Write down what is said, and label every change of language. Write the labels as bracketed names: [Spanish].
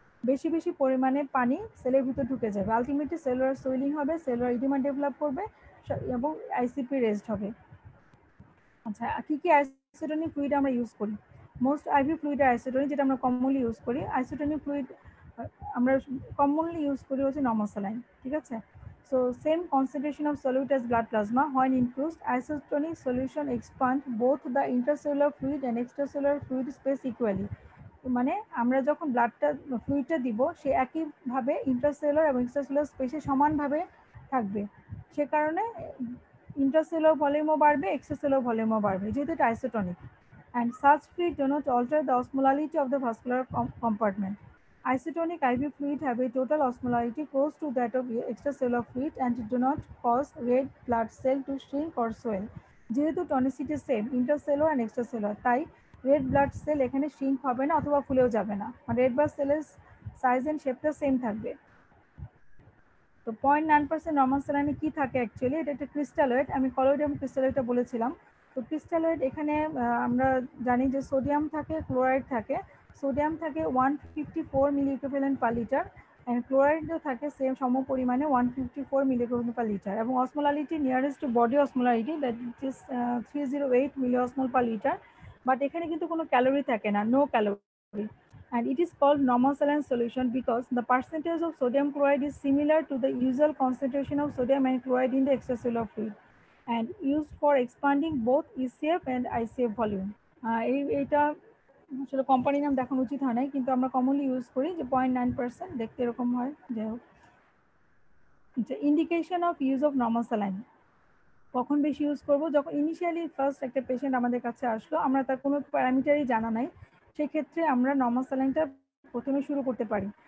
[Bangla] বেশি বেশি পরিমাণে পানি সেলের ভিতর ঢুকে যাবে, আলটিমেটলি সেলুলার সোয়েলিং হবে, সেলুলার ইডিমা ডেভেলপ করবে এবং আইসিপি রেস্ট হবে। আচ্ছা, কি কি আইসোটনিক ফ্লুইড আমরা ইউজ করি? মোস্ট আইভি ফ্লুইড আইসোটনিক, যেটা আমরা কমনলি ইউজ করি। আইসোটনিক ফ্লুইড আমরা কমনলি ইউজ করি হচ্ছে নর্মাল স্যালাইন, ঠিক আছে? [English] So same concentration of solute as blood plasma. When infused, isotonic solution expand both the intercellular fluid and extracellular fluid space equally. [Bangla] মানে আমরা যখন ফ্লুইডটা দিব, সে একইভাবে ইন্টারসেলুলার এবং এক্সট্রাসেলুলার স্পেসে সমানভাবে থাকবে, সে কারণে ইন্টারসেলুলার ভলিউমও বাড়বে, এক্সট্রাসেলুলার ভলিউমও বাড়বে, যেহেতু এটা isotonic. [English] And such fluid do not alter the osmolality of the vascular compartment. Isotonic IV fluid have a total osmolarity close to that of extracellular fluid and do not cause red blood cell to shrink or swell. [Bangla] যেহেতু টনিসিটি same intercellular and extracellular, তাই red blood cell এখানে shrink হবে না অথবা ফুলেও যাবে না, মানে red blood সেলের সাইজ এন্ড শেপটা সেম থাকবে। তো 0.9% নর্মাল স্যালাইনে কি থাকে অ্যাকচুয়ালি? এটা একটা ক্রিস্টালয়েড, আমি কলয়েড এবং ক্রিস্টালয়েডটা বলেছিলাম। তো ক্রিস্টালয়েড এখানে আমরা জানি যে সোডিয়াম থাকে, ক্লোরাইড থাকে। সোডিয়াম থাকে 154 মিলি ইকুইভ্যালেন্ট পার লিটার, অ্যান্ড ক্লোরাইডও থাকে সেম সম পরিমাণে 154 মিলি ইকুইভ্যালেন্ট পার লিটার, এবং osmolarity nearest two body osmolarity that is 308 milli অসমোল per litre. But এখানে কিন্তু কোনো ক্যালোরি থাকে না, [English] No calorie, and it is called normal saline solution because the percentage of sodium chloride is similar to the usual concentration of sodium and chloride in the extracellular fluid and used for expanding both ECF and ICF volume. [Bangla] এটা আসলে কোম্পানির নাম দেখানো উচিত হয় নাই, কিন্তু আমরা কমনলি ইউজ করি যে 0.9%, দেখতে এরকম হয়। যাই হোক, indication of use of normal saline কখন বেশি ইউজ করব? যখন ইনিশিয়ালি ফার্স্ট একটা পেশেন্ট আমাদের কাছে আসলো, আমরা তার কোনো প্যারামিটারই জানা নাই, সেক্ষেত্রে আমরা নর্মাল স্যালাইনটা প্রথমে শুরু করতে পারি।